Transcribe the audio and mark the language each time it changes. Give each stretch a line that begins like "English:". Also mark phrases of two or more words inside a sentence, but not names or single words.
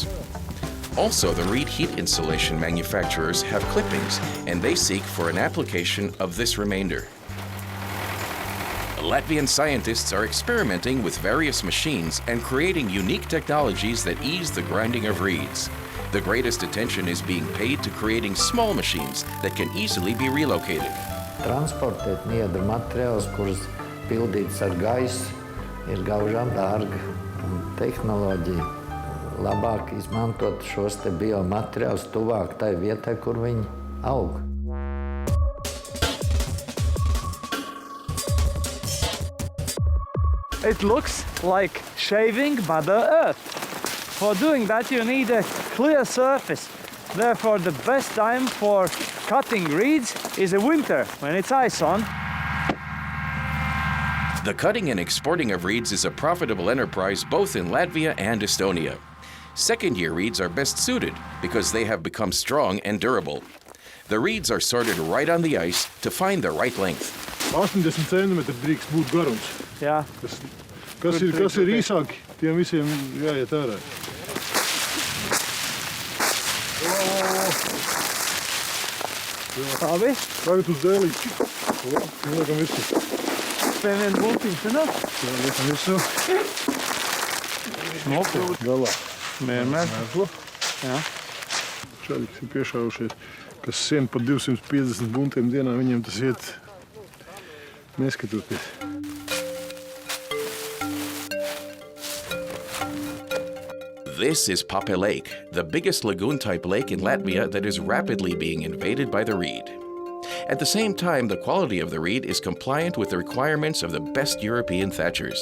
English: Also, the reed heat insulation manufacturers have clippings, and they seek for an application of this remainder. Latvian scientists are experimenting with various machines and creating unique technologies that ease the grinding of reeds. The greatest attention is being paid to creating small machines that can easily be relocated.
Latvian: Transportēt nieda materiālus, kurus pildīts ar gaisu, ir gaužām dārgi. Tehnoloģija labāk izmantot šos te biomateriālus tuvāk tai vietai, kur viņi aug.
English: It looks like shaving Mother Earth. For doing that you need a clear surface. Therefore the best time for cutting reeds is the winter, when it's ice on. The cutting and exporting of reeds is a profitable enterprise both in Latvia and Estonia. Second-year reeds are best suited because they have become strong and durable. The reeds are sorted right on the ice to find the right length.
Latvian: 80 centimetri drīkst būt garums. Jā. Kas ir īsāki, tiem visiem jāiet ārā. Labi. Tagad uz dēlīti. Liekam visu. Pēvien būtiņš, ne? Jā, liekam visu. Smoku. Galā. Mērmēr. Jā. Šādi, kas ir piešāvušies, kas sien pa 250 buntiem dienā, viņiem tas iet neskatoties.
English: This is Pape Lake, the biggest lagoon-type lake in Latvia that is rapidly being invaded by the reed. At the same time, the quality of the reed is compliant with the requirements of the best European thatchers.